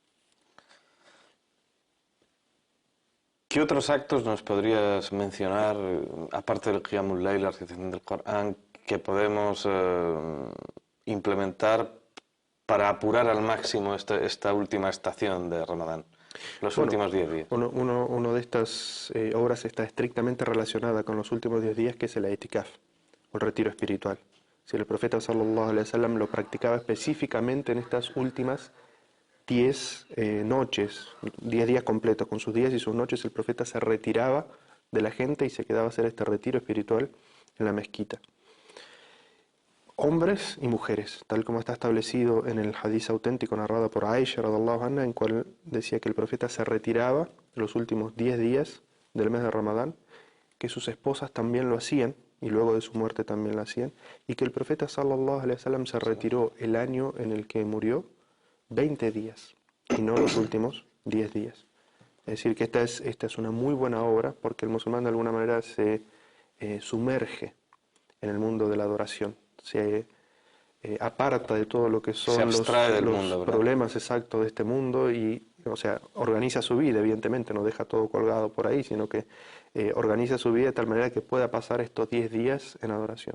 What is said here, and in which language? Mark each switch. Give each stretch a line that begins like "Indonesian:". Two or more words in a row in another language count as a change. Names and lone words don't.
Spanish: ¿Qué otros actos nos podrías mencionar, aparte del
Arabic: قيام الليل,
Spanish: la recitación del Corán, que podemos implementar para apurar al máximo esta última estación de Ramadán, los últimos 10 días? Uno de estas obras está estrictamente relacionada con los últimos 10 días, que es el Itikaf, o el retiro espiritual. Si el profeta
Arabic: صلى الله عليه وسلم
Spanish: lo practicaba específicamente en estas últimas 10 noches, 10 días completos, con sus días y sus noches, el profeta se retiraba de la gente y se quedaba a hacer este retiro espiritual en la mezquita. Hombres y mujeres, tal como está establecido en el hadiz auténtico narrado por Aisha
Arabic: رضي الله عنها,
Spanish: en cual decía que el profeta se retiraba los últimos 10 días del mes de Ramadán, que sus esposas también lo hacían y luego de su muerte también lo hacían, y que el profeta
Arabic: صلى الله عليه وسلم
Spanish: se retiró el año en el que murió 20 días y no los últimos 10 días. Es decir, que esta es una muy buena obra, porque el musulmán de alguna manera se sumerge en el mundo de la adoración, se aparta de todo lo que son los problemas exactos de este mundo y, o sea, organiza su vida, evidentemente, no deja todo colgado por ahí, sino que organiza su vida de tal manera que pueda pasar estos 10 días en adoración.